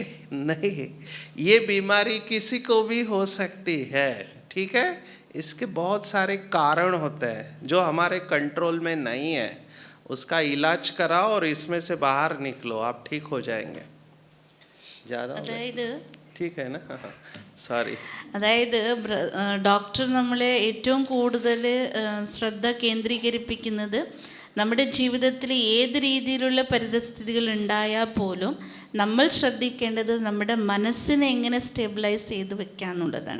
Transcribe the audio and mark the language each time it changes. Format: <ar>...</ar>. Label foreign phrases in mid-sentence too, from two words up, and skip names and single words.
<hi>नहीं, ये बीमारी किसी को भी हो सकती है, ठीक है. इसके बहुत सारे कारण होते हैं जो हमारे कंट्रोल में नहीं है. उसका इलाज कराओ और इसमें से बाहर निकलो, आप ठीक हो जाएंगे. ज़्यादा</hi> <ml>അതായത്</ml> <hi>ठीक है ना?</hi> <ml>സോറി. അതായത് ഡോക്ടർ നമ്മളെ ഏറ്റവും കൂടുതൽ ശ്രദ്ധ കേന്ദ്രീകരിപ്പിക്കുന്നത് നമ്മുടെ ജീവിതത്തിൽ ഏത് രീതിയിലുള്ള പരിതസ്ഥിതികൾ ഉണ്ടായാൽ പോലും നമ്മൾ ശ്രദ്ധിക്കേണ്ടത് നമ്മുടെ മനസ്സിനെ എങ്ങനെ സ്റ്റെബിലൈസ് ചെയ്ത് വെക്കുക എന്നുള്ളതാണ്.</ml>